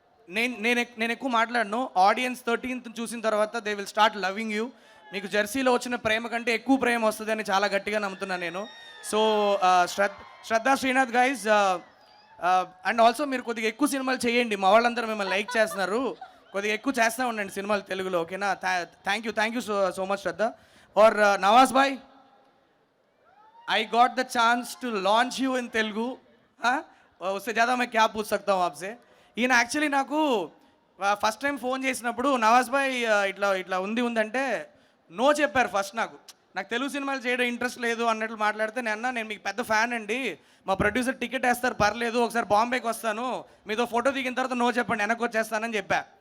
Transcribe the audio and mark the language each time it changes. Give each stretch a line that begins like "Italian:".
Telugu: నేను ఎక్కువ మాట్లాడను. ఆడియన్స్ 13th చూసిన తర్వాత
English: They will start loving you.
Telugu: మీకు జెర్సీలో వచ్చిన ప్రేమ కంటే ఎక్కువ ప్రేమ వస్తుందని చాలా గట్టిగా నమ్ముతున్నాను నేను. So Shraddha Srinath guys. And also మీరు కొద్దిగా ఎక్కువ సినిమాలు చేయండి, మా వాళ్ళందరూ మిమ్మల్ని లైక్ చేస్తున్నారు. కొద్దిగా ఎక్కువ చేస్తూ ఉండండి సినిమాలు తెలుగులో, ఓకేనా?
English: thank you so much
Telugu: శ్రద్ధ.
English: और नवाज भाई, I got the chance to launch you in Telugu.
Hindi: हाँ, उससे ज़्यादा मैं क्या पूछ सकता हूँ आपसे.
Telugu: ఈయన యాక్చువల్లీ నాకు ఫస్ట్ టైం ఫోన్ చేసినప్పుడు నవాజ్ భాయ్ ఇట్లా ఇట్లా ఉందంటే నో చెప్పారు ఫస్ట్. నాకు తెలుగు సినిమాలు చేయడం ఇంట్రెస్ట్ లేదు అన్నట్లు మాట్లాడితే, నేను మీకు పెద్ద ఫ్యాన్ అండి, మా ప్రొడ్యూసర్ టికెట్ వేస్తారు పర్లేదు, ఒకసారి బాంబేకి వస్తాను, మీతో ఫోటో దిగిన తర్వాత నో చెప్పండి వెనక్కి వచ్చేస్తానని చెప్పా.